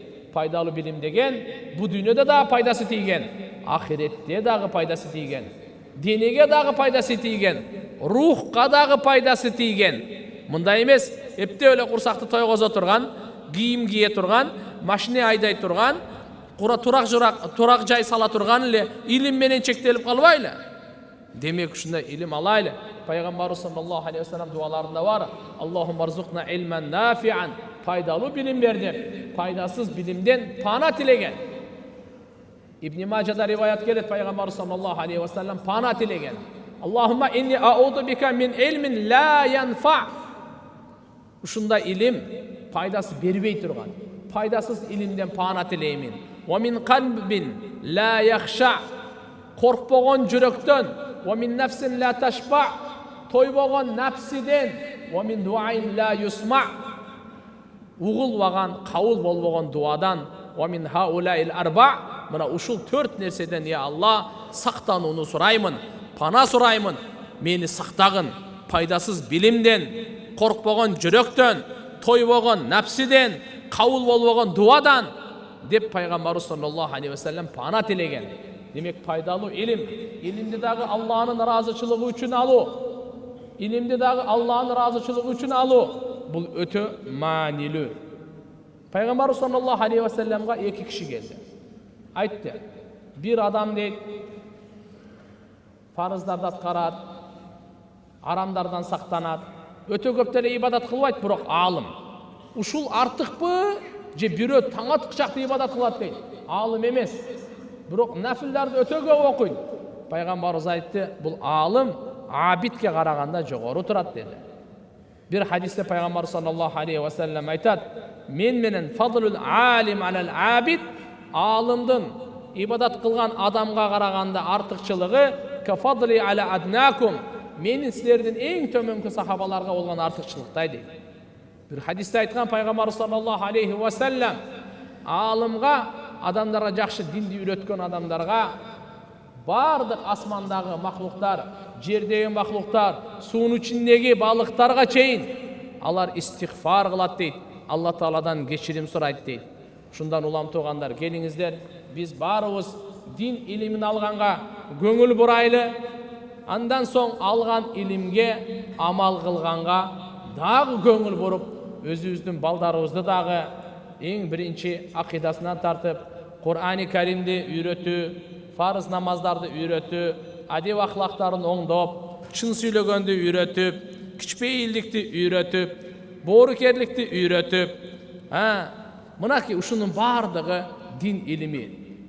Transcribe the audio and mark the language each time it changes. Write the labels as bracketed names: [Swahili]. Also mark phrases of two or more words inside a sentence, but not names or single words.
[Kyrgyz] Пайдалуу билим деген бу дүйнөдө да пайдасы тийген, ахиретте дагы пайдасы тийген, денеге дагы пайдасы тийген, рухка дагы пайдасы тийген. Мындай эмес, эптеп эле курсакты тойгозо турган, кийим кие турган, машина айдай турган, турак жай сала турган эле илим менен чектелип калбайлы. Демек ушундай илим алайлы. Пайгамбарыбыз [Arabic] صلى الله عليه وسلم [Kyrgyz] дуаларында бар: [Arabic] "اللهم ارزقنا علما نافعا", [Kyrgyz] пайдалуу билим бер деп, пайдасыз билимден пана тилеген. Ибн Мажада риваят келет, пайгамбарыбыз [Arabic] صلى الله عليه وسلم [Kyrgyz] пана тилеген: [Arabic] "اللهم إني أعوذ بك من علم لا ينفع", [Kyrgyz] Ушундай илим пайдасы бербей турган, пайдасыз илимден паана тилеймин. [Arabic] ومن قلب لا يخشع, [Kyrgyz] коркпогон жүрөктөн, [Arabic] ومن نفس لا تشبع, [Kyrgyz] тойбогон напсиден, [Arabic] ومن دعاء لا يسمع, [Kyrgyz] угулбаган, кабыл болбогон дуадан, [Arabic] ومن هؤلاء الأربع, [Kyrgyz] мына ушул 4 нерседен я Алла сактанууну сураймын, пана сураймын, мени сактагын, пайдасыз билимден, коркпогон жүрөктөн, тойбогон напсиден, кабыл болбогон дуадан деп пайгамбарыбыз [Arabic] صلى الله عليه وسلم [Kyrgyz] пана тилеген. Демек пайдалуу илим, илимди дагы Алланын ыраазычылыгы үчүн алуу, илимди дагы Алланын ыраазычылыгы үчүн алуу, бул өтө маанилүү. Пайгамбарыбыз [Arabic] صلى الله عليه وسلم [Kyrgyz] 2 киши келди. Айтты: бир адам дейт, фарыздарды аткарат, арамдардан сактанат, өтө көп деле ибадат кылбайт, бирок аалым. Ушул артыкпы же бирөө таң аткычакты ибадат кылат дейт. Аалым эмес, бирок нафилдарды өтө көп окуйт. Пайгамбарыбыз айтты, бул аалым абидке караганда жогору турат деди. Бир хадисте пайгамбар [Arabic] صلى الله عليه وسلم [Kyrgyz] айтат: мен менен [Arabic] فضل العالم على العابد, [Kyrgyz] аалымдын ибадат кылган адамга караганда артыкчылыгы [Arabic] كفضلي على أدناكم, [Kyrgyz] менин силердин эң төмөнкү сахабаларга болгон артыкчылыктай дейт. Bir hadiste aytқан пайгамбар [Arabic] صلى الله عليه وسلم [Kyrgyz] алымға, адамдарға жақсы динди үйрөткөн адамдарға бардық асмандагы махлуктар, жердегі махлуктар, суунун ичиндеги балыктарга чейин алар истигфар кылат дейт. Алла Тааладан кечирим сурайт дейт. Ушундан улам туугандар, келиңиздер, биз баарыбыз дин илимин алганга көңүл бурайлы, андан соң алган илимге амал кылганга дагы көңүл буруп, өзүбүздүн балдарыбызды дагы эң биринчи акыйдасынан тартып, Кур'ани Каримди үйрөтүү, фарыз намаздарды үйрөтүү, адеп ахлактарын оңдоп, чын сүйлөгөндү үйрөтүп, кичпейилдикти үйрөтүп, боорукерликти үйрөтүп, мынакей ушунун баардыгы дин илими.